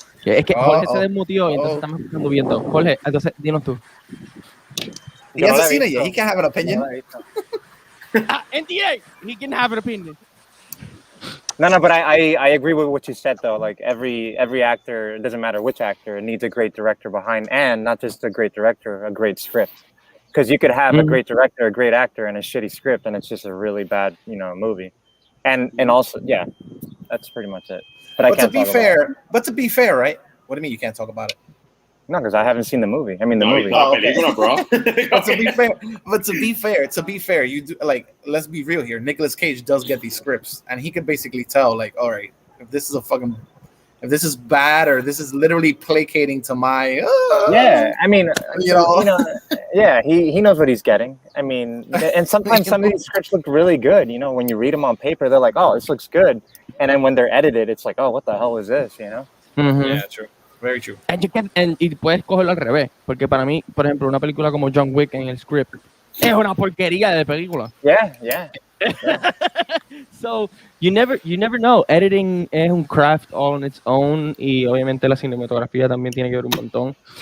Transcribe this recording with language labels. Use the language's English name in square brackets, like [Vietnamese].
[Spanish] Es que Jorge se desmutió y entonces estamos escuchando viento. Jorge, entonces dinos tú. [English] He hasn't seen it yet. He can't have an opinion. NDA, he can have an opinion. No, but I agree with what you said though. Like every actor, it doesn't matter which actor, needs a great director behind, and not just a great director, a great script. Because you could have a great director, a great actor, and a shitty script, and it's just a really bad, movie. And also, yeah, that's pretty much it. But to be fair, right? What do you mean you can't talk about it? No, because I haven't seen the movie. I mean the movie. Oh, okay. Bro. But to be fair, you do let's be real here. Nicolas Cage does get these scripts, and he could basically tell, like, all right, if this is bad or this is literally placating to my. Yeah, I mean, yeah, he knows what he's getting. I mean, and sometimes some of these scripts look really good. When you read them on paper, they're like, oh, this looks good, and then when they're edited, it's like, oh, what the hell is this? Ujú. Yeah, true. Very true. [Spanish] Y puedes cogerlo al revés, porque para mí, por ejemplo, una película como John Wick en el script es una porquería de película. [English] Yeah. So you never know. [Spanish] Editing es un [English] craft all on its own [Spanish] y obviamente la cinematografía también tiene que ver un montón.